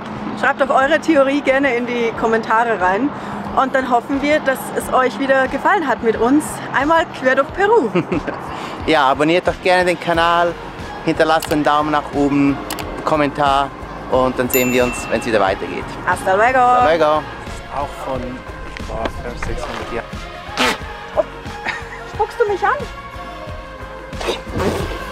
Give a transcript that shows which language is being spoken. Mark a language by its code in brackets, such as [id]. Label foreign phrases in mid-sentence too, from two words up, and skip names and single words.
[de] Schreibt doch eure Theorie gerne in die Kommentare rein. Und dann hoffen wir, dass es euch wieder gefallen hat mit uns. Einmal quer durch Peru. Ja, abonniert doch gerne den Kanal, hinterlasst einen Daumen nach oben, einen Kommentar und dann sehen wir uns, wenn es wieder weitergeht. [es] Hasta luego! Hasta luego! [de] Auch von 500, 600 Jahren. Oh, spuckst du mich an?